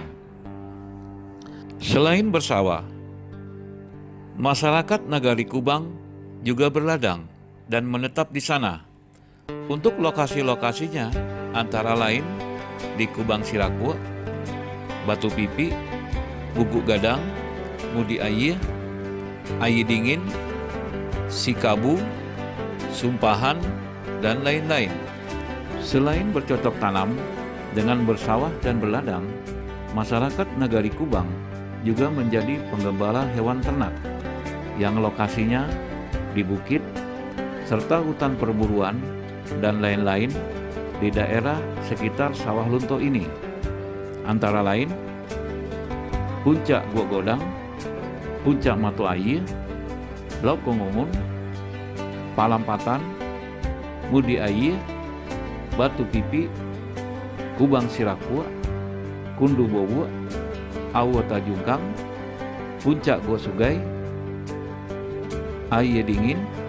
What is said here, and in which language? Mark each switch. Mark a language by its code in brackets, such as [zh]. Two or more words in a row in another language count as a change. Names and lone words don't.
[id] Selain bersawah, masyarakat Nagari Kubang juga berladang dan menetap di sana. Untuk lokasi-lokasinya antara lain di Kubang Sirakua, Batu Pipi, Guguk Gadang, Mudi Ayi, Ayi Dingin, Sikabu, Sumpahan, dan lain-lain. Selain bercocok tanam dengan bersawah dan berladang, masyarakat Nagari Kubang juga menjadi penggembala hewan ternak yang lokasinya di bukit serta hutan perburuan dan lain-lain di daerah sekitar Sawah Lunto ini. Antara lain Puncak Gua Godang, Puncak Matu Ayi, Lauk Kongumun, Palampatan, Mudi Ayi, Batu Pipi, Kubang Sirakua, Kundu Bowo, Awa Tajungkang, Puncak Gua Sugai, Aye Dingin,